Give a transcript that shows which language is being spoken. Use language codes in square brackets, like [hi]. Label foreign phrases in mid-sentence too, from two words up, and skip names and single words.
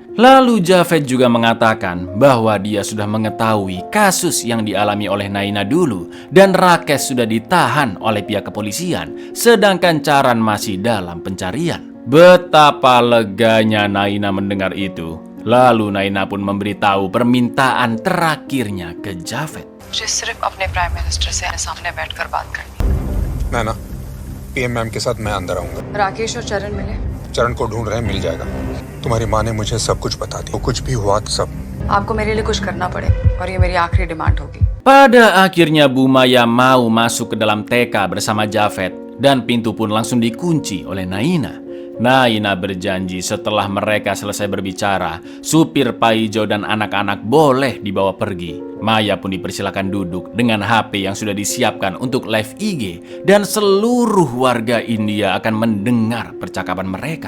[id] Lalu Javed juga mengatakan bahwa dia sudah mengetahui kasus yang dialami oleh Naina dulu dan Rakesh sudah ditahan oleh pihak kepolisian sedangkan Charan masih dalam pencarian. Betapa leganya Naina mendengar itu. Lalu Naina pun memberitahu permintaan terakhirnya ke Javed. [hi] मुझे सिर्फ अपने [en] Prime Minister [hi] से सामने बैठकर बात करनी। नैना, [en] PM ma'am [hi] के साथ मैं अंदर आऊंगा। राकेश और चरण मिले? चरण को ढूंढ रहे हैं, मिल जाएगा। तुम्हारी माँ ने मुझे सब कुछ बता दिया, कुछ भी हुआ तो सब। आपको मेरे लिए कुछ करना पड़े और ये मेरी आखिरी डिमांड होगी। [id] Pada akhirnya Bu Maya mau masuk ke dalam TK bersama Javed dan pintu pun langsung dikunci oleh Naina. Naina berjanji setelah mereka selesai berbicara, supir Paijo dan anak-anak boleh dibawa pergi. Maya pun dipersilakan duduk dengan HP yang sudah disiapkan untuk live IG dan seluruh warga India akan mendengar percakapan mereka.